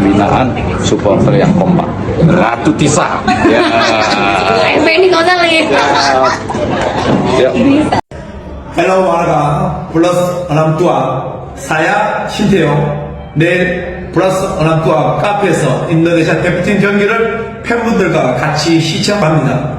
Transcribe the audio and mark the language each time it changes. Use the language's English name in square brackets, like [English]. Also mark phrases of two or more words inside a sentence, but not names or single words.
[Indonesian] dengan supporter yang kompak. Ratu Tisa. Ya. Ini kau lagi. Ya. Hello warga plus 62 saya [Korean] 신태용 내일 플러스 62 카페에서 인도네시아 대표팀 경기를 팬분들과 같이 시청합니다.